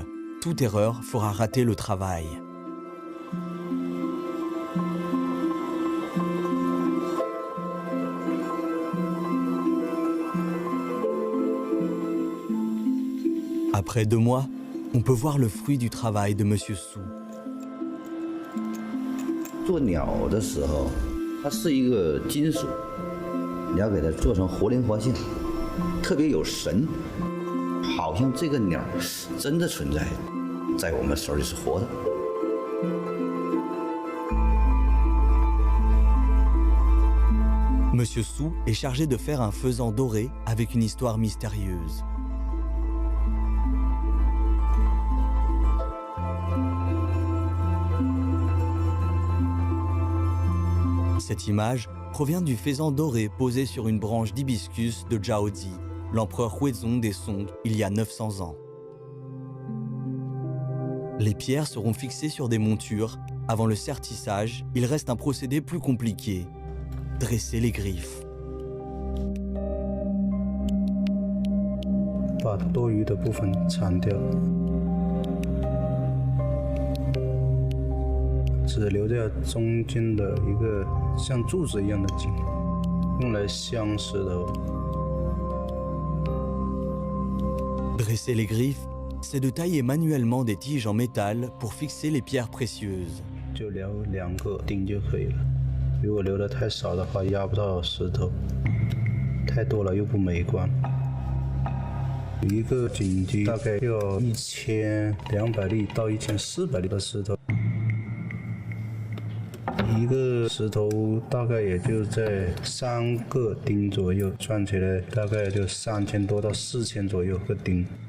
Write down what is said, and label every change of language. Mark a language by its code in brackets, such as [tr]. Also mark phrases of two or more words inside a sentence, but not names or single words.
[fr] Toute erreur fera rater le travail. Après 2 mois, on peut voir le fruit du travail de Monsieur Su. [zh] 做鸟的时候，它是一个金属，你要给它做成活灵活现，特别有神，好像这个鸟真的存在，在我们手里是活的。 [fr] Monsieur Su est chargé de faire un faisan doré avec une histoire mystérieuse. Cette image provient du faisan doré posé sur une branche d'hibiscus de Zhaozi, l'empereur Huizong des Song, il y a 900 ans. Les pierres seront fixées sur des montures. Avant le sertissage, il reste un procédé plus compliqué. Dresser les griffes. [zh] 把多余的部分铲掉，只留下中间的一个像柱子一样的茎，用来镶石头。 [fr] Dresser les griffes, c'est de tailler manuellement des tiges en métal pour fixer les pierres précieuses. [zh] 就留2个钉就可以了。如果留得太少的话，压不到石头；太多了又不美观。一个井基大概要1200粒到1400粒的石头，一个石头大概也就在3个钉左右，算起来大概就3000多到4000左右个钉。